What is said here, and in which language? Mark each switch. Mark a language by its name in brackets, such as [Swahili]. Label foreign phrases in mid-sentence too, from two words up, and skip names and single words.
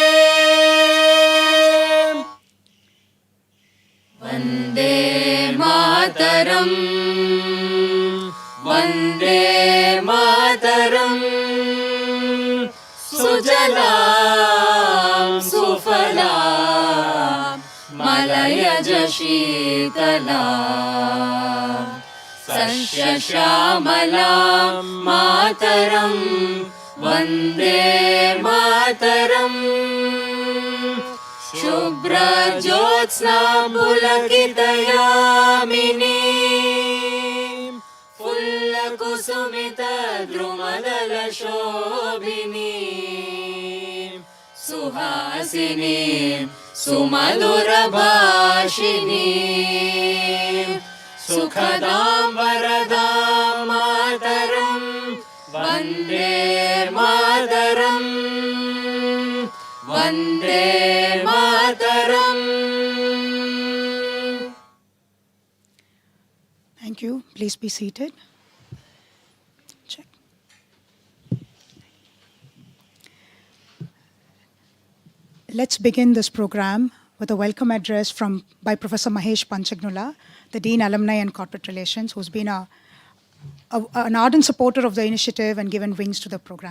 [Sanskrit] वन्दे मातरम् वन्दे मातरम् सुजलां सुफलां मलयज शीतलां सस्यश्यामलां मातरम् वन्दे मातरम् शुभ्रज्योत्स्ना पुलकितयामिनी फुल्लकुसुमितद्रुमदलशोभिनी सुहासिनी सुमधुरभाषिणी सुखदां वरदां मातरं वन्दे मातरम् वन्दे मातरम्. [English] Thank you. Please be seated. Check. Let's begin this program with a welcome address by Professor Mahesh Panchagnula, the Dean Alumni and Corporate Relations, who's been an ardent supporter of the initiative and given wings to the program.